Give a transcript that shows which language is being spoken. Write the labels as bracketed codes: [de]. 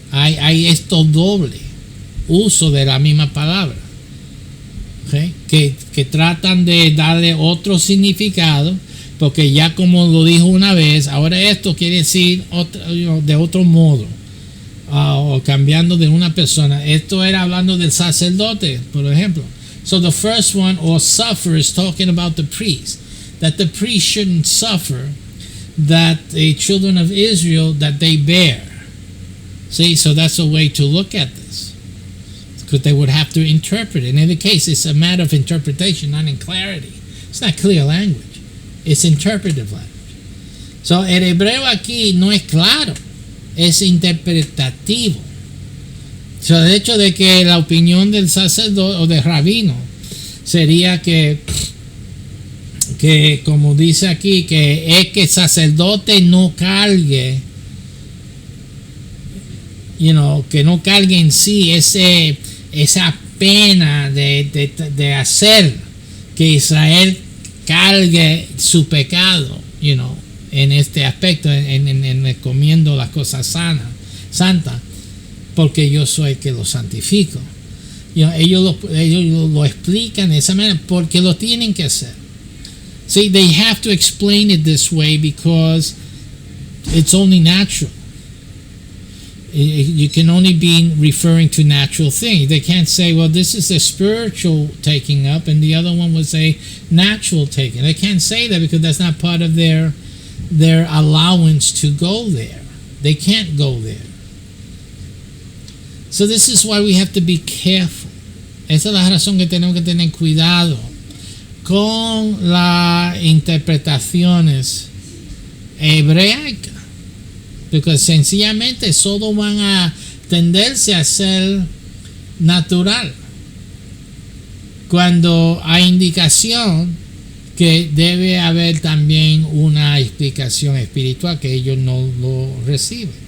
[es] Hay esto doble uso de la misma palabra. ¿Okay? Que tratan de darle otro significado, porque ya como lo dijo una vez, ahora esto quiere decir de otro modo, o cambiando de una persona. Esto era hablando del sacerdote, por ejemplo. [en] So the first one, or suffer, is talking about the priest, that the priest shouldn't suffer that the children of Israel that they bear. See, so that's a way to look at this, because they would have to interpret it. And in the case, it's a matter of interpretation, not in clarity. It's not clear language. It's interpretive language. [es] So, el hebreo aquí no es claro, es interpretativo. So, de hecho de que la opinión del sacerdote o del rabino sería que como dice aquí, que es que el sacerdote no cargue, que no cargue en sí esa pena de hacer que Israel cargue su pecado, en este aspecto, en comiendo las cosas santas, porque yo soy el que lo santifico. Ellos lo explican de esa manera porque lo tienen que hacer. [en] See, they have to explain it this way because it's only natural. You can only be referring to natural things. They can't say, well, this is a spiritual taking up and the other one was a natural taking. They can't say that because that's not part of their allowance to go there. They can't go there. So this is why we have to be careful. [es] Esa es la razón que tenemos que tener cuidado con las interpretaciones hebreicas, porque sencillamente solo van a tenderse a ser natural cuando hay indicación que debe haber también una explicación espiritual que ellos no lo reciben.